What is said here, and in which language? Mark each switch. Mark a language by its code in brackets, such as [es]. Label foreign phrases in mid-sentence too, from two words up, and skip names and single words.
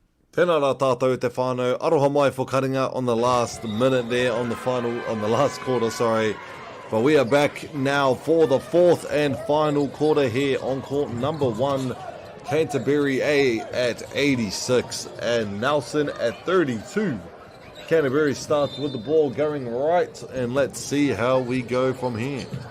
[mi] Tēnā rā tātou te whānau. Aroha mai whakaringa [en] on the last minute there, on the last quarter, sorry. But we are back now for the fourth and final quarter here on court number 1. Canterbury A at 86 and Nelson at 32. Canterbury starts with the ball going right, and let's see how we go from here.